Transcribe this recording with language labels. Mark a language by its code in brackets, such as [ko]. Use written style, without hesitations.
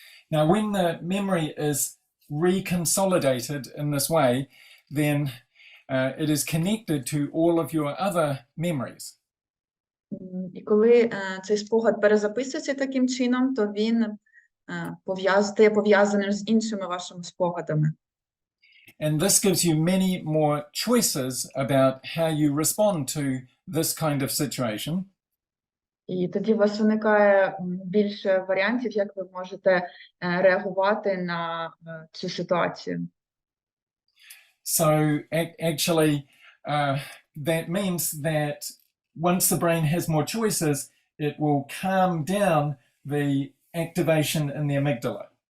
[en] Now, when the memory is reconsolidated in this way, then it is connected to all of your other memories. [uk] І коли цей спогад перезаписується таким чином, то він стає пов'язаним з іншими вашими спогадами. [en] And this gives you many more choices about how you respond to this kind of situation. [uk] І тоді у вас виникає більше варіантів, як ви можете реагувати на цю ситуацію. [en] So actually, that means that once the brain has more choices, it will calm down the activation in the amygdala.